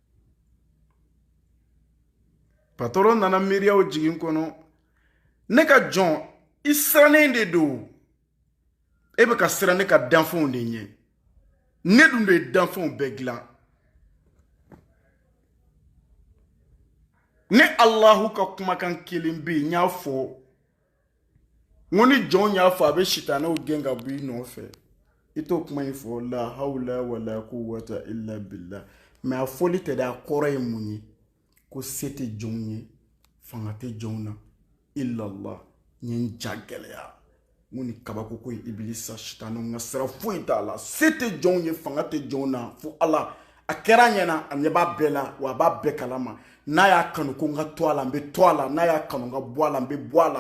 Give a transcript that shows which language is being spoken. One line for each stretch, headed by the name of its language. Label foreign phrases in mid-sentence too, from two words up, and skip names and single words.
Bambara: patron nana miiriyaw jigin kɔnɔ ne ka jɔn i sirannen de don e bɛ ka siran ne ka danfɛnw de ɲɛ ne dun de ye danfɛnw bɛɛ dilan ne Allahu ka kumakan kelen bɛ yen n y'a fɔ n ko ni jɔn y'a fɔ a bɛ sitanɛw gɛn ka bɔ i nɔfɛ i t'o kuma in fɔ
Arabic: لا حول ولا قوة إلا بالله
Bambara: mais a fɔli tɛ dɛ a kɔrɔ ye mun ye ko se tɛ jɔnw ye fanga tɛ jɔnw na illallah n ye n ja gɛlɛya n ko ni kabako ko ye Ibilisa sitanɛw nka sira foyi t'a la se tɛ jɔnw ye fanga tɛ jɔnw na fo Ala a kɛra a ɲɛna a ɲɛ b'a bɛɛ la wa a b'a bɛɛ kalama n'a y'a kanu ko n ka to a la n bɛ to a la n'a y'a kanu n ka bɔ a la n bɛ bɔ a la